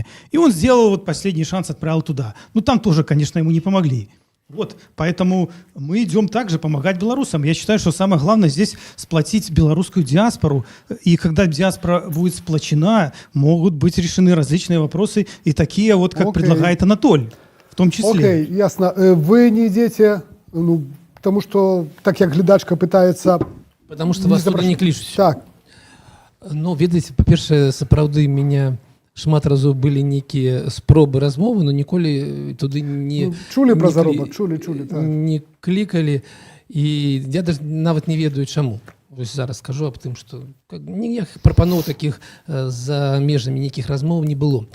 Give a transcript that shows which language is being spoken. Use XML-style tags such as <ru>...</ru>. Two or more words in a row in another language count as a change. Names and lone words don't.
<ru>И он сделал вот последний шанс, отправил туда. Ну, там тоже, конечно, ему не помогли. Вот, поэтому мы идем также помогать белорусам. Я считаю, что самое главное здесь сплотить белорусскую диаспору. И когда диаспора будет сплочена, могут быть решены различные вопросы, и такие вот, как Окей. предлагает Анатоль, в том числе. Окей, ясно.</ru> <uk>Ви не йдете, ну, тому що, так як глядачка питається...</uk> <ru>Потому что вас туда не кличуць.</ru> <be>Так, Ну, ведаеце, па-першае, сапраўды меня шмат разоў былі нейкія спробы размовы, но ніколі туды не ну, чулі не пра клі- заробак, чулі, так. не клікалі, і я даже нават не ведаю чаму. Вось зараз скажу аб тым, што ніякіх прапаноў такіх за межамі нейкіх размоў не было.</be>